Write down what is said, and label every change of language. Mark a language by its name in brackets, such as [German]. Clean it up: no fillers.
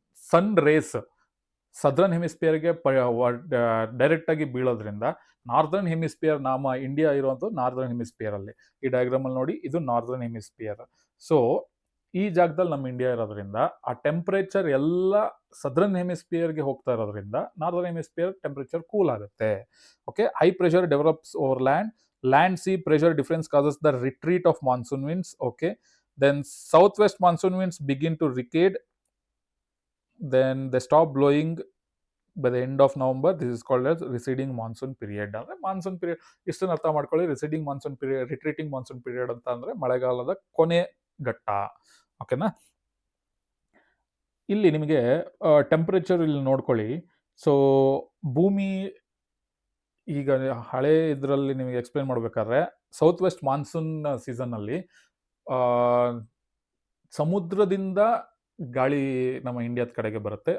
[Kannada] Sun rays southern ಹೆಮಿಸ್ಪಿಯರ್ಗೆ direct ಆಗಿ ಬೀಳೋದ್ರಿಂದ northern hemisphere, ನಮ್ಮ India ಇರುವಂಥದ್ದು ನಾರ್ದರ್ನ್ ಹೆಮಿಸ್ಪಿಯರ್ ಅಲ್ಲಿ. ಈ ಡಯಾಗ್ರಾಮ್ ಅಲ್ಲಿ ನೋಡಿ, ಇದು ನಾರ್ದರ್ನ್ ಹೆಮಿಸ್ಪಿಯರ್. ಸೊ ಈ ಜಾಗದಲ್ಲಿ ನಮ್ಮ ಇಂಡಿಯಾ ಇರೋದ್ರಿಂದ ಆ ಟೆಂಪರೇಚರ್ ಎಲ್ಲ ಸದರ್ನ್ ಹೆಮಿಸ್ಪಿಯರ್ಗೆ ಹೋಗ್ತಾ ಇರೋದ್ರಿಂದ ನಾರ್ದರ್ನ್ ಹೆಮಿಸ್ಪಿಯರ್ ಟೆಂಪರೇಚರ್ ಕೂಲ್ ಆಗುತ್ತೆ. [English] Okay, high pressure develops over land sea pressure difference causes the retreat of monsoon winds. Okay, then southwest monsoon winds begin to recede, then they stop blowing by the end of November this is called as receding monsoon period. [Kannada] ಅಂದರೆ monsoon period ಇಷ್ಟನ್ನು ಅರ್ಥ ಮಾಡ್ಕೊಳ್ಳಿ. ರಿಸೀಡಿಂಗ್ monsoon period, ರಿಟ್ರೀಟಿಂಗ್ monsoon period ಅಂತ ಅಂದರೆ ಮಳೆಗಾಲದ ಕೊನೆ ಘಟ್ಟ. ಓಕೆನಾ. ಇಲ್ಲಿ ನಿಮಗೆ ಟೆಂಪ್ರೇಚರ್ ಇಲ್ಲಿ ನೋಡ್ಕೊಳ್ಳಿ. ಸೊ ಭೂಮಿ ಈಗ ಹಳೆ ಇದರಲ್ಲಿ ನಿಮಗೆ ಎಕ್ಸ್ಪ್ಲೇನ್ ಮಾಡಬೇಕಾದ್ರೆ ಸೌತ್ ವೆಸ್ಟ್ ಮಾನ್ಸೂನ್ ಸೀಸನ್ನಲ್ಲಿ ಸಮುದ್ರದಿಂದ ಗಾಳಿ ನಮ್ಮ ಇಂಡಿಯಾದ ಕಡೆಗೆ ಬರುತ್ತೆ.